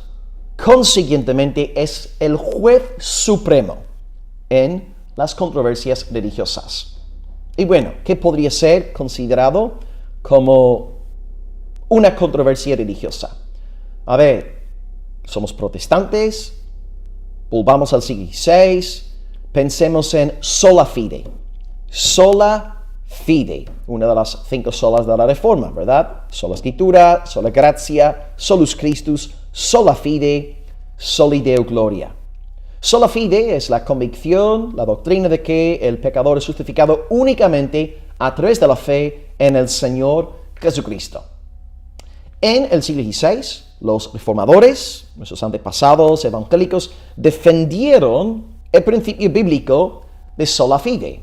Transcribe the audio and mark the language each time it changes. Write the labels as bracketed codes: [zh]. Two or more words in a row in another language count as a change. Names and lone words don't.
[es] Consiguientemente, es el juez supremo en las controversias religiosas. Y bueno, ¿qué podría ser considerado como una controversia religiosa? A ver, somos protestantes, volvamos al siglo XVI, pensemos en [la] sola fide. Sola fide, [es] una de las 5 solas de la Reforma, ¿verdad? Sola Escritura, [la] sola gratia, solus Christus, sola fide, soli Deo gloria. Sola fide [es] es la convicción, la doctrina de que el pecador es justificado únicamente a través de la fe en el Señor Jesucristo. En el siglo XVI, los reformadores, nuestros antepasados evangélicos, defendieron el principio bíblico de [la] sola fide.